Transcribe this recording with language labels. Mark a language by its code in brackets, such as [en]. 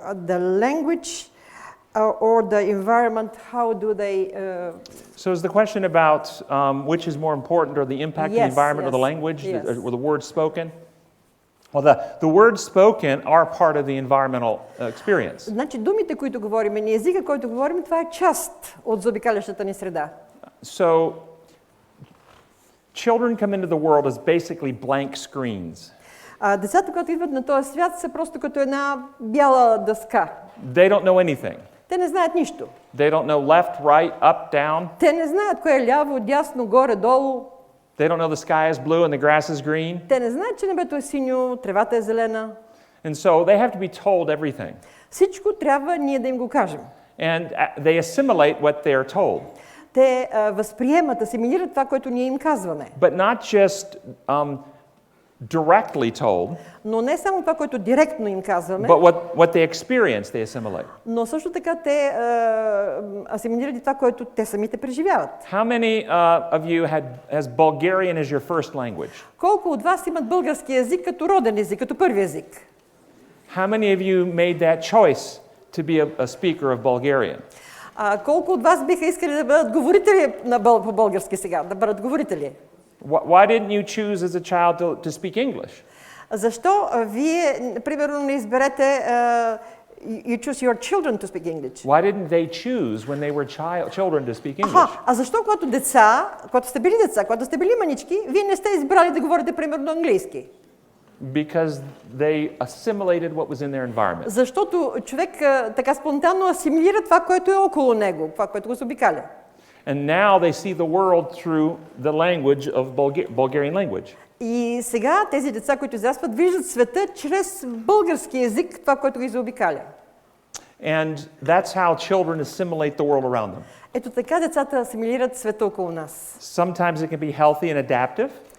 [en] The language or the environment, how do they... So is the question about which is more important, or the impact of the Yes, environment or the yes, language, yes. or the words spoken? Well, the words spoken are part of the environmental experience. [bg] Значи думите, които говорим, и езика, който говорим, това е част от заобикалящата ни среда. [en] So children come into the world as basically blank screens. [bg] Децата, когато идват на този свят, са просто като една бяла дъска. [en] They don't know anything. [bg] Те не знаят нищо. [en] They don't know left, right, up, down. [bg] Те не знаят кое е ляво, дясно, горе, долу. [en] They don't know the sky is blue and the grass is green. [bg] Те не знаят, че небето е синьо, тревата е зелена. [en] And so they have to be told everything. [bg] Всичко трябва ние да им го кажем. [en] And they assimilate what they are told. [bg] Те възприемат, асимилират това, което ние им казваме. [en] But not just directly told, [bg] Но не само това, което директно им казваме, [en] but what they experience, they assimilate. [bg] но също така те асимилират и това, което те самите преживяват. [en] How many of you has Bulgarian as your first language? [bg] Колко от вас имат български език като роден език, като първи език? [en] How many of you made that choice to be a speaker of Bulgarian? [bg] Колко от вас биха искали да бъдат говорители по български сега, да бъдат говорители? [en] Why didn't you choose as a child to speak English? [bg] Защо вие, примерно, не изберете [en] you choose your children to speak English? Why didn't they choose when they were children to speak English? [bg] А защо когато сте били деца, когато сте били манички, вие не сте избрали да говорите примерно английски? [en] Because they assimilated what was in their environment. [bg] Защото човек така спонтанно асимилира това, което е около него, това, което го заобикаля. [en] And now they see the world through the language of Bulgarian language. [bg] И сега тези деца, които израстват, виждат света чрез български език, това, което ги заобикаля. [en] And that's how children assimilate the world around them. [bg] Ето така децата асимилират света около нас. [en] Sometimes it can be healthy and adaptive.